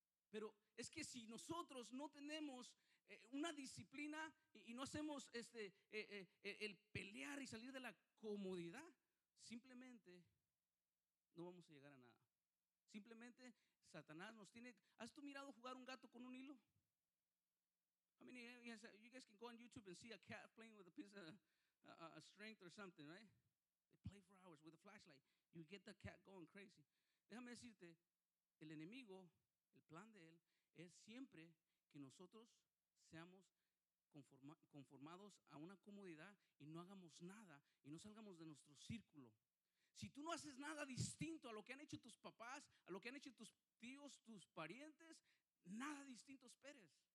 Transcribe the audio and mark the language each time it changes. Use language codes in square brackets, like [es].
[es] Pero es que si nosotros no tenemos una disciplina y no hacemos el pelear y salir de la comodidad, simplemente no vamos a llegar a nada. Simplemente Satanás nos tiene. ¿Has tú mirado jugar un gato con un hilo? [en] I mean, you guys can go on YouTube and see a cat playing with a piece of a string or something, right? They play for hours with a flashlight. You get the cat going crazy. [es] Déjame decirte, el enemigo, el plan de él, es siempre que nosotros seamos conformados a una comodidad y no hagamos nada y no salgamos de nuestro círculo. Si tú no haces nada distinto a lo que han hecho tus papás, a lo que han hecho tus tíos, tus parientes, nada distinto esperes.